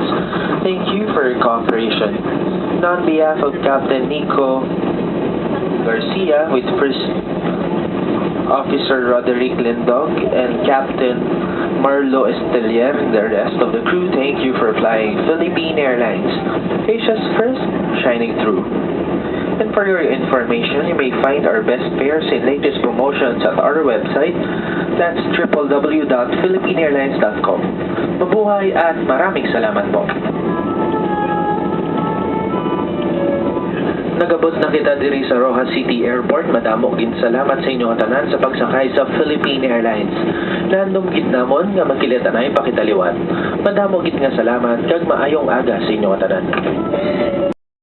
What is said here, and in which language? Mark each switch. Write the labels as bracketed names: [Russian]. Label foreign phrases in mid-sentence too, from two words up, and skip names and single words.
[English] Thank you for your cooperation. And on behalf of Captain Nico Garcia with First Officer Roderick Lindog and Captain Marlo Estelier and the rest of the crew, thank you for flying Philippine Airlines. Asia's first, shining through. And for your information, you may find our best fares and latest promotions at our website. That's www.philippineairlines.com. [Filipino] Mabuhay at maraming salamat po. [Hiligaynon] Nagabot na kita diri sa Roxas City Airport. Madamo gid salamat sa inyong tanan sa pagsakay sa Philippine Airlines. Landong gid namon nga magkilitanay pakitaliwat. Madamo gid nga salamat kag maayong aga sa inyong tanan.